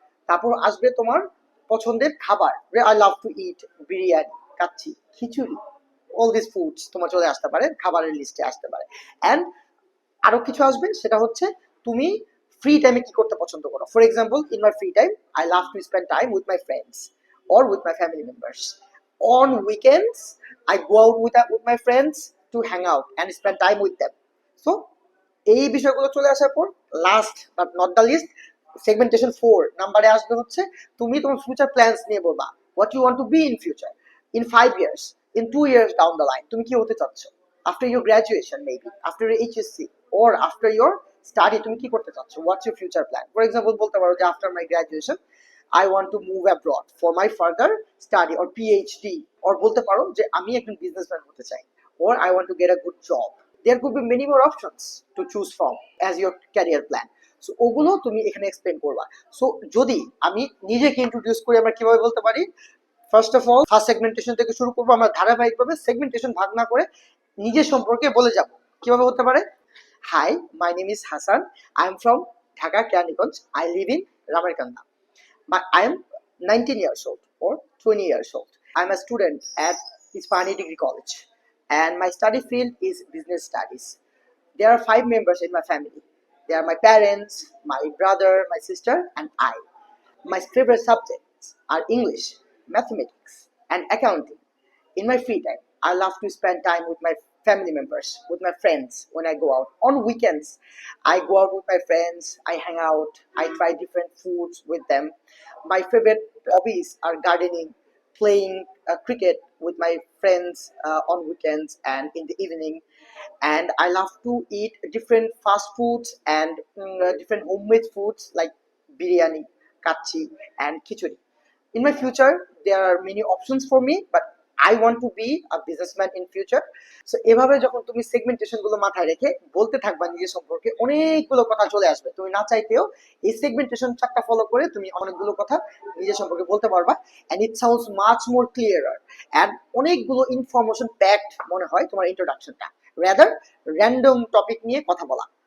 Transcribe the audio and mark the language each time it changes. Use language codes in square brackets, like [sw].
[bn] তারপর আসবে তোমার পছন্দের খাবার, [en] I love to eat biryani, kacchi, khichuri, all this foods [bn] তোমার চলে আসতে পারে, খাবারের লিস্টে আসতে পারে। অ্যান্ড আরো কিছু আসবে সেটা হচ্ছে তুমি ফ্রি টাইমে কি করতে পছন্দ করো। [en] For example in my free time I love to spend time with my friends or with my family members. On weekends, I go out with my friends to hang out and spend time with them. [bn] So, এই বিষয়গুলো চলে আসার পর [en] last but not the least [bn] segmentation 4 নাম্বারে আসবে হচ্ছে তুমি তোমার ফিউচার প্ল্যানস নিয়ে বলবা, [en] what you want to be in future, in 5 years, in 2 years down the line [bn] তুমি কি হতে চাচ্ছ, [en] after your graduation maybe, after your HSC or after your study [bn] তুমি কি করতে চাচ্ছ, [en] What's your future plan. [bn] For example বলতে পারো যে [en] after my graduation I want to move abroad for my further study or PhD, [bn] or বলতে পারো যে আমি একজন বিজনেসম্যান হতে চাই, or [en] I want to get a good job. There could be many more options to choose from as your career plan. [bn] So ওগুলো তুমি এখানে এক্সপ্লেন করবা। সো যদি আমি নিজেকে ইন্ট্রোডিউস করি আমরা কিভাবে বলতে পারি, first of all first segmentation থেকে শুরু করবো, আমরা ধারাবাহিকভাবে সেগমেন্টেশন ভাগ না করে নিজের সম্পর্কে বলে যাব। কিভাবে হতে পারে, [en] Hi, my name is Hasan, I am from Dhaka Keraniganj, I live in Ramarkanda, I am 19 years old or 20 years old. I'm a student at Ispani Degree College and my study field is business studies. There are 5 members in my family. They are my parents, my brother, my sister, and I. My favorite subjects are English, mathematics, and accounting. In my free time, I love to spend time with my family members, with my friends when I go out. On weekends, I go out with my friends, I hang out, I try different foods with them. My favorite hobbies are gardening, playing cricket with my friends on weekends and in the evening. And I love to eat different fast foods and different homemade foods like biryani, kachi, and khichuri. In my future there are many options for me, but I want to be a businessman in future. [bn] So এভাবে যখন তুমি segmentation গুলো মাথায় রেখে বলতে থাকবা নিজের সম্পর্কে অনেকগুলো কথা চলে আসবে, তুমি না চাইতেও এই সেগমেন্টেশন চারটা ফলো করে তুমি অনেকগুলো কথা নিজের সম্পর্কে বলতে পারবা। [en] and it sounds much more clearer [bn] and অনেকগুলো ইনফরমেশন প্যাকড মনে হয় তোমার ইন্ট্রোডাকশনটা, [en] rather random topic [bn] নিয়ে কথা বলা।